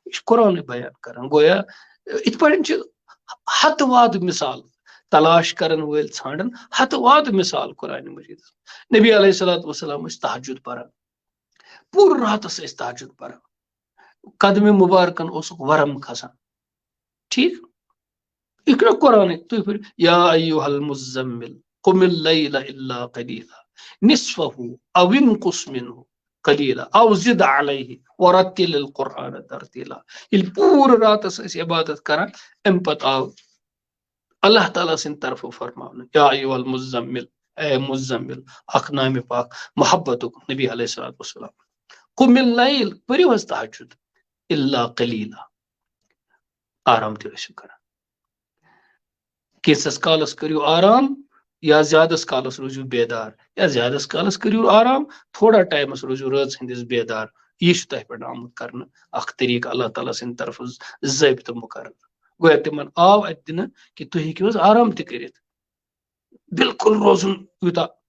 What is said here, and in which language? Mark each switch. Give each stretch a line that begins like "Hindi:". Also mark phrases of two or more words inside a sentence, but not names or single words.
Kashmiri: یہِ چھُ قرآنٕے بیان کران گویا یِتھ پٲٹھۍ چھِ ہتہٕ وادٕ مثال تلاش کرن وٲلۍ ژھانڈن ہتہٕ وادٕ مثال قرآن مجیدس نبی
Arabic: علیہ صلاتُ وسلام
Kashmiri: ٲسۍ تہجد پران پوٗرٕ راتس ٲسۍ تہجد پران قدمہِ مبارکن اوسُکھ ورم کھسان ٹھیٖک یہِ چھُ قرآنٕے تُہۍ پٔرِو
Arabic: یا ایُّہا المُزَّمِّل قُمِ اللَّیلَ إِلَّا قَلِیلًا نِصْفَهُ أَوِ انقُصْ مِنْهُ قَلِیلًا أَوْ زِدْ عَلَیْهِ وَرَتِّلِ الْقُرْآنَ تَرْتِیلًا
Kashmiri: ییٚلہِ پوٗرٕ راتس ٲسۍ عبادت کران امہِ پتہٕ آو اللہ تعالیٰ سٕنٛدِ طرفہٕ فرماونہٕ
Arabic: یا ایُّہا المُزَّمِّل
Kashmiri: اے مُزَمِّل اکھ نامہِ پاک محبتُک نبی
Arabic: علیہ الصلوۃ والسلام قُمِ اللَّیل
Kashmiri: پٔرِو حظ تہجد
Arabic: إِلَّا قَلِیلًا
Kashmiri: آرام تہِ ٲسِو کران کینٛژس کالس کٔرِو آرام یا زیادس کالس روٗزِو بیدار یا زیادس کالس کٔرِو آرام تھوڑا ٹایمس روٗزِو رٲژ ہٕنٛدِس بیدار یہِ چھُ تۄہہِ پٮ۪ٹھ آمُت کرنہٕ اکھ طریٖقہٕ اللہ تعالیٰ سٕنٛدِ طرفہٕ ضٲبطہٕ مُقرر گویا تِمن آو اتہِ دِنہٕ کہِ تُہۍ ہیٚکِو حظ آرام تہِ کٔرِتھ بالکُل روزُن یوٗتاہ